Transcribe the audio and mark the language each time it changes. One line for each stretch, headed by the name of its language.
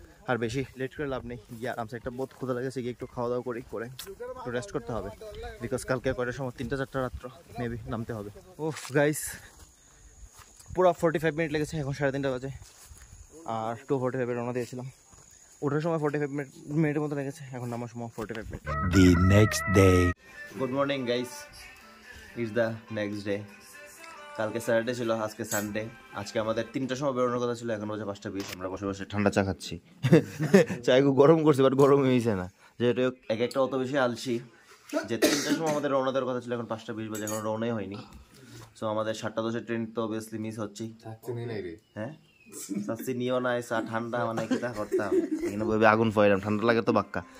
Bangla: আর বেশি লেট করে লাভ নেই, গিয়ে আরামসে একটা বহুত ক্ষুধা লেগেছে, গিয়ে একটু খাওয়া দাওয়া করে একটু রেস্ট করতে হবে। বিকজ কালকে কয়টার সময় 3টা-4টা রাত্র মেবি নামতে হবে। ওহ গাইস, পুরো 45 মিনিট লেগেছে, এখন 3:30 বাজে। আর 2:45 রওনা দিয়েছিলাম, ওঠার সময় 45 মিনিটের মতো লেগেছে, এখন নামার সময় 45 minute.
English: The next day. Good morning guys, it's the next day.
Bangla: কালকে স্যাটারডে ছিল, আজকে সানডে। আজকে আমাদের 3টার সময় বেরোনোর কথা ছিল, এখন বাজে 5:20। আমরা বসে বসে ঠান্ডা চা খাচ্ছি। চাই গরম করছি, বাট গরম হয়েছে না, যেহেতু এক একটা অত বেশি আলসি যে 3টার সময় আমাদের রওনা দেওয়ার কথা ছিল, এখন 5:20 বাজে, এখন রওনাই হয়নি। সো আমাদের 7:10 ট্রেন তো অবভিয়াসলি মিস হচ্ছেই। হ্যাঁ সাচ্ছি নিও না, এসা ঠান্ডা মানে কিতা করতাম, এখানে বলবে আগুন ফয়েরাম, ঠান্ডা লাগে তো বাক্কা।